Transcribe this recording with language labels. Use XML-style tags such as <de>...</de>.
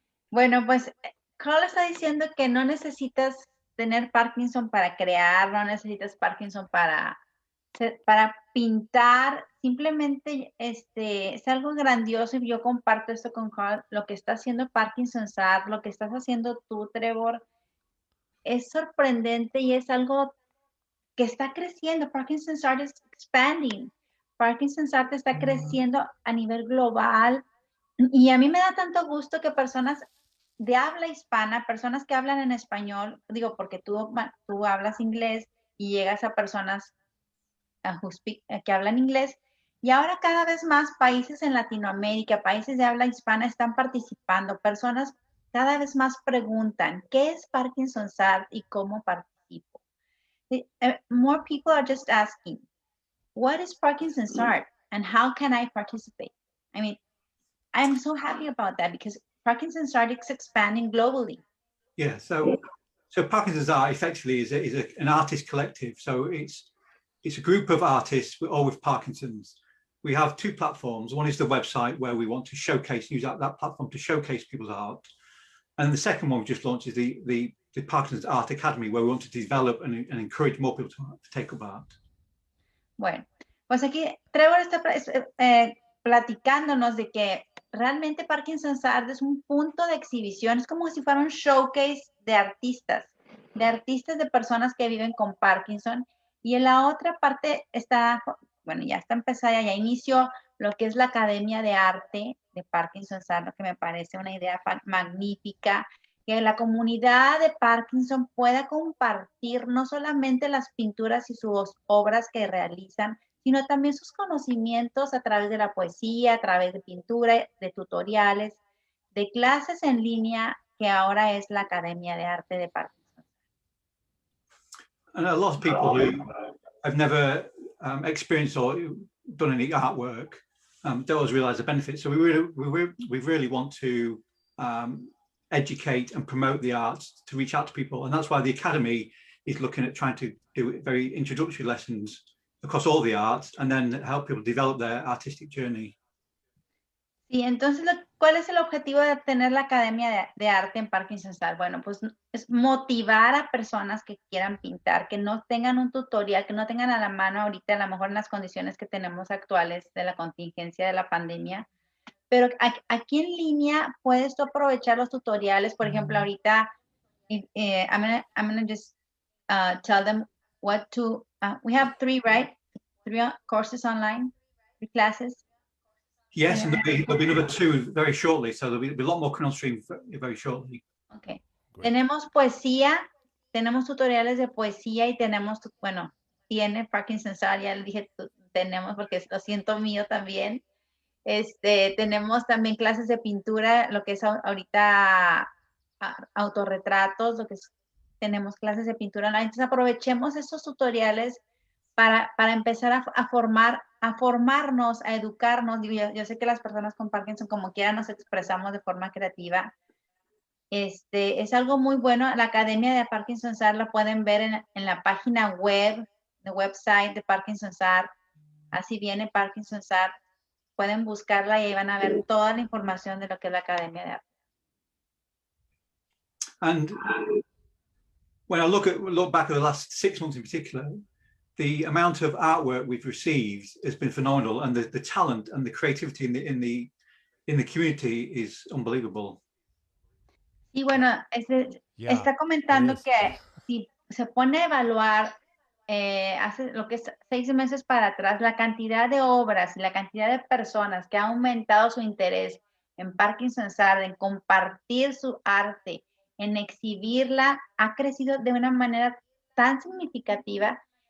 <es>Bueno, pues Carl está diciendo que no necesitas tener Parkinson para crear, no necesitas Parkinson para pintar, simplemente es algo grandioso y yo comparto esto con Carl, lo que está haciendo Parkinson's Art, lo que estás haciendo tú, Trevor, es sorprendente y es algo que está creciendo.</es> <en>Parkinson's Art is expanding.</en> <es>Parkinson's Art está creciendo a nivel global y a mí me da tanto gusto que personas de habla hispana, personas que hablan en español, digo, porque tú hablas inglés y llegas a personas que hablan inglés, y ahora cada vez más países en Latinoamérica, países de habla hispana están participando, personas cada vez más preguntan, ¿qué es Parkinson's Art y cómo participo?</es> <en>More people are just asking, what is Parkinson's Art and how can I participate? I mean, I'm so happy about that because Parkinson's Art is expanding globally. Yeah, so Parkinson's Art effectively is an artist collective. So it's a group of artists, all with Parkinson's. We have two platforms. One is the website where we want to use that platform to showcase people's art. And the second one we just launched is the Parkinson's Art Academy, where we want to develop and encourage more people to take up art.</en> <es>Bueno, pues aquí Trevor está platicándonos de que realmente Parkinson's Art es un punto de exhibición, es como si fuera un showcase de artistas de personas que viven con Parkinson. Y en la otra parte ya está empezada, ya inició lo que es la Academia de Arte de Parkinson's Art, lo que me parece una idea magnífica, que la comunidad de Parkinson pueda compartir no solamente las pinturas y sus obras que realizan, sino también sus conocimientos a través de la poesía, a través de pintura, de tutoriales, de clases en línea, que ahora es la Academia de Arte de Parkinson.</es> <en>And a lot of people who have never experienced or done any artwork don't always realize the benefits. So we really want to educate and promote the arts to reach out to people. And that's why the Academy is looking at trying to do very introductory lessons across all the arts and then help people develop their artistic journey.</en> <es>Sí, entonces, ¿cuál es el objetivo de tener la Academia de Arte en Parkinson's Art? Bueno, pues es motivar a personas que quieran pintar, que no tengan un tutorial, que no tengan a la mano ahorita, a lo mejor en las condiciones que tenemos actuales de la contingencia de la pandemia, pero aquí en línea puedes tú aprovechar los tutoriales. Por ejemplo, ahorita</es> <en>I'm gonna just tell them what to, we have 3, right? 3 courses online, 3 classes. Yes, and there'll be another 2 very shortly, so there'll be a lot more coming on stream very shortly. Okay. Great.</en> <es>Tenemos poesía, tenemos tutoriales de poesía y tenemos, tiene Parkinson's Art, ya le dije, tenemos porque lo siento mío también. Tenemos también clases de pintura, lo que es ahorita autorretratos, tenemos clases de pintura online. Entonces aprovechemos estos tutoriales para empezar a formarnos, a educarnos. Digo, yo sé que las personas con Parkinson, como quiera, nos expresamos de forma creativa. Es algo muy bueno. La Academia de Parkinson SAR la pueden ver en la página web, el website de Parkinson SAR. Así viene Parkinson SAR. Pueden buscarla y ahí van a ver toda la información de lo que es la Academia de Arte.</es> <en>And when I look back at the last 6 months in particular, the amount of artwork we've received has been phenomenal, and the talent and the creativity in the community is unbelievable.</en> <es>Y bueno, está comentando que si se pone a evaluar hace lo que es 6 meses para atrás, la cantidad de obras y la cantidad de personas que ha aumentado su interés en Parkinson SAR, en compartir su arte, en exhibirla, ha crecido de una manera tan significativa.</es>